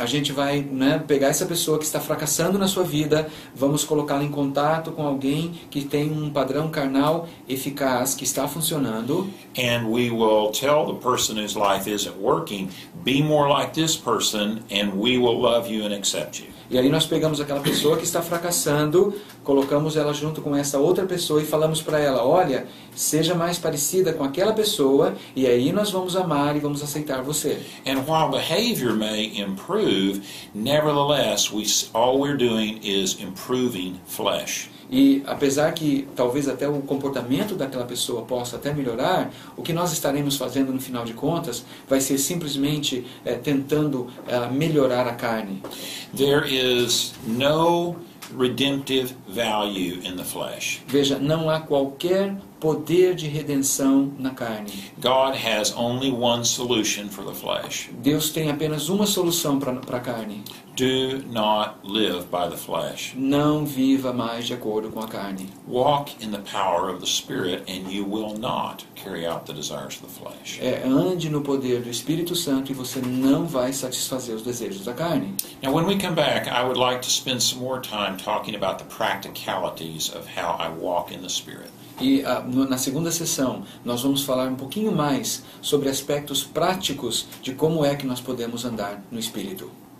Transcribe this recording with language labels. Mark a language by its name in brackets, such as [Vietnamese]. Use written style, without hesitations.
[Portuguese] A gente vai, né, pegar essa pessoa que está fracassando na sua vida, vamos colocá-la em contato com alguém que tem um padrão carnal eficaz, que está funcionando. [English] And we will tell the person whose life isn't working, be more like this person, and we will love you and accept you. [Portuguese] E aí nós pegamos aquela pessoa que está fracassando, colocamos ela junto com essa outra pessoa e falamos para ela, olha, seja mais parecida com aquela pessoa, e aí nós vamos amar e vamos aceitar você. [English] And while behavior may improve, nevertheless, all we're doing is improving flesh. [Portuguese] E apesar que talvez até o comportamento daquela pessoa possa até melhorar, o que nós estaremos fazendo no final de contas vai ser simplesmente tentando melhorar a carne. [English] There is no redemptive value in the flesh. [Portuguese] Veja, não há qualquer poder de redenção na carne. [English] God has only one solution for the flesh. [Portuguese] Deus tem apenas uma solução para a carne. [English] Do not live by the flesh. [Portuguese] Não viva mais de acordo com a carne. [English] Walk in the power of the Spirit, and you will not carry out the desires of the flesh. [Portuguese] Ande no poder do Espírito Santo e você não vai satisfazer os desejos da carne. [English] Now, when we come back, I would like to spend some more time talking about the practicalities of how I walk in the Spirit. [Portuguese] E na segunda sessão nós vamos falar um pouquinho mais sobre aspectos práticos de como é que nós podemos andar no Espírito.